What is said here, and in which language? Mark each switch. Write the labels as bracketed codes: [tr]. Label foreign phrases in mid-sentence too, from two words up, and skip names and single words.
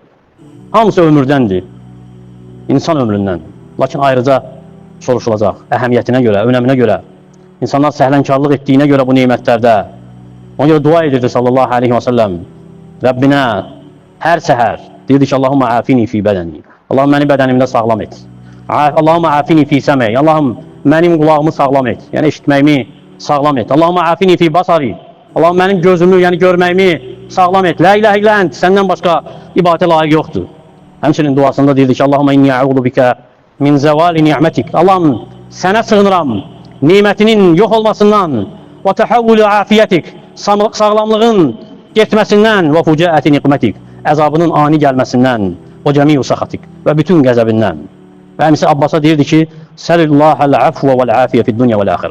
[az] Hamısı ömürdəndir. İnsan ömründən. Lakin ayrıca soruşulacaq. Əhəmiyyətinə görə, önəminə görə. İnsanlar səhlənkarlıq etdiyinə görə bu neymətlərdə. Ona görə dua edirdi [ar] صلى الله عليه وسلم. [az] Rəbbinə hər səhər deyirdi ki, [ar] اللهم عافني في بدني. [az] Allahım məni bədənimdə sağlam et. [ar] اللهم عافني في سمعي. [az] Allahım mənim qulağımı sağlam et. Yəni eşitməyimi sağlam et. [ar] اللهم عافني في بصري. [az] Allahım mənim gözümü, yəni görməyimi sağlam et. [ar] لا إله إلا أنت, [az] səndən başqa ibadətə layiq yoxdur. Həmçinin duasında deyirdi ki, [ar] اللهم إني أعوذ بك من زوال نعمتك. [az] Allahım, sənə sığınıram, nimətinin yox olmasından və [ar] تحول عافيتك, [az] sağlamlığın getməsindən və [ar] فجاءة نقمتك, [az] əzabının ani gəlməsindən və [ar] جميع سخطك [az] və bütün qəzəbindən. Və əmisi Abbasa deyirdi ki, [ar] سل الله العفو والعافية في الدنيا والآخرة.